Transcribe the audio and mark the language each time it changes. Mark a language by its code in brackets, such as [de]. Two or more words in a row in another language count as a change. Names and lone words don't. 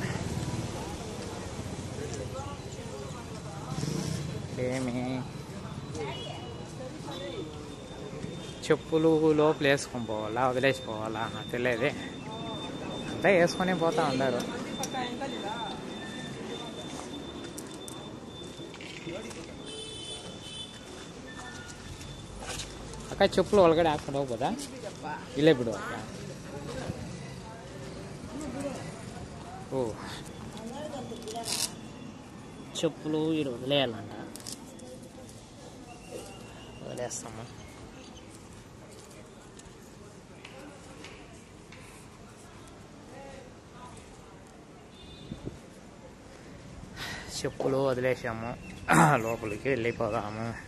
[te] ఏమి చెప్పులు లోపల వేసుకొని పోవాలా వదిలేసిపోవాలా నాకు తెలియదే. అంతా వేసుకొని పోతా ఉన్నారు. అక్క చెప్పులు [kn] ఒಳಗಡೆ ಹಾಕೊಂಡು ಹೋಗ್ಬೋದಾ? ಇಲ್ಲೇ ಬಿಡು ಅಕ್ಕ. [te] ఓ చెప్పులు ఇక్కడ వదిలేయాలంట. వదిలేస్తాము. చెప్పులు వదిలేసాము, లోపలికి వెళ్ళిపోదాము.